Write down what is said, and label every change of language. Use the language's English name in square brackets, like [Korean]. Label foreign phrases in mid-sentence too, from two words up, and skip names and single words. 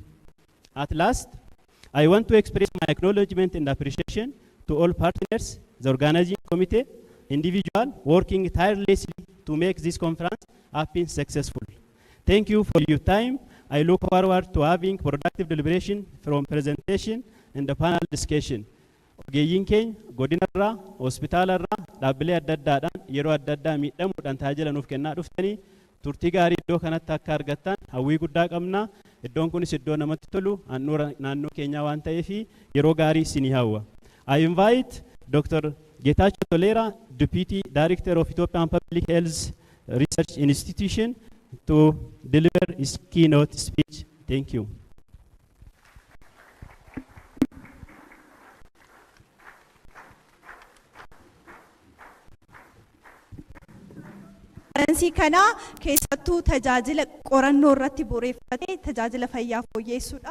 [English] At last, I want to express my acknowledgement and appreciation to all partners, the organizing committee, individuals working tirelessly to make this conference happen successful. Thank you for your time. I look forward to having productive deliberation from presentation and the panel discussion. [Oromo] Ogeeyyiin keenya godinarraa, hospitaalarraa, dhaabbilee adda addaadhaan yeroo adda addaa miidhamuudhaan tajaajila nuuf kennaa dhuftanii turtii gaarii iddoo kanatti akka argattan hawwii guddaa qabna. Iddoon kunis iddoo namatti tolu handhuura naannoo keenyaa waan ta'eef yeroo gaarii isinii hawwa. [English] I invite Dr. Getachew Tolera, Deputy Director of Ethiopian Public Health Research Institution, to deliver his keynote speech. Thank you. [Oromo] Konfiraansii kana keessattuu tajaajila qorannoo irratti bu'uureffatee tajaajila fayyaa fooyyessuudha.